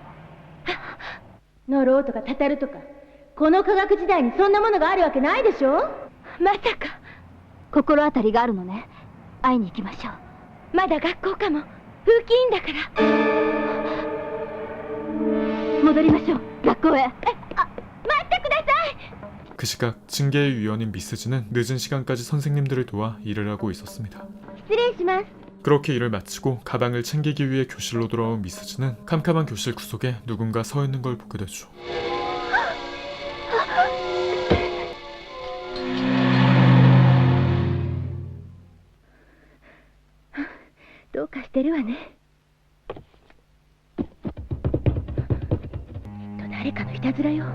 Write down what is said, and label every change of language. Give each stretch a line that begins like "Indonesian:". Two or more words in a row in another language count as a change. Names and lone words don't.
Japanese: 呪うとかたたるとか、この科学時代にそんなものがあるわけないでしょ。まさか。心当たりがあるのね。会いに行きましょう。まだ学校かも。風紀委員だから。戻りましょう、学校へ。待ってください。
Korean: 그 시각 징계의 위원인 미스즈는 늦은 시간까지 선생님들을 도와 일을 하고 있었습니다.
Japanese: 失礼します。
Korean: 그렇게 일을 마치고 가방을 챙기기 위해 교실로 돌아온 미스즈는 캄캄한 교실 구석에 누군가 서 있는 걸 보게 되죠.
Japanese: どうかしてるわね。誰かのいたずらよ。